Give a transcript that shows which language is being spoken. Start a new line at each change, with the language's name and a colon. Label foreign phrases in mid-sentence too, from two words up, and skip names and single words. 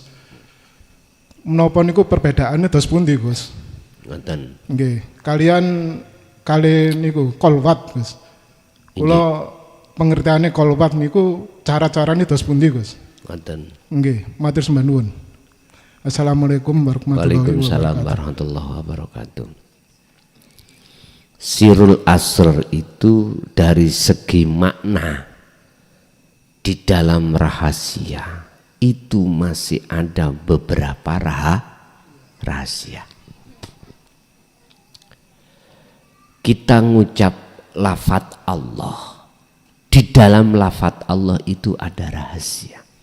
Javanese: Menapa niku perbedaannya dos pundi, Gus? Ngoten. Nggih. Kalian kali niku kolwat, Gus. Kula pengertiane kolwat niku cara-carane dos pundi, Gus? Ngoten. Nggih, matur sembah nuwun.
Arabic: السلام عليكم ورحمة الله وعليكم السلام وبركاته. ورحمة الله وبركاته. Sirul asr
Indonesian: itu dari segi makna di dalam rahasia itu masih ada beberapa rahasia. Kita ngucap lafadz Allah, di dalam lafadz Allah itu ada rahasia.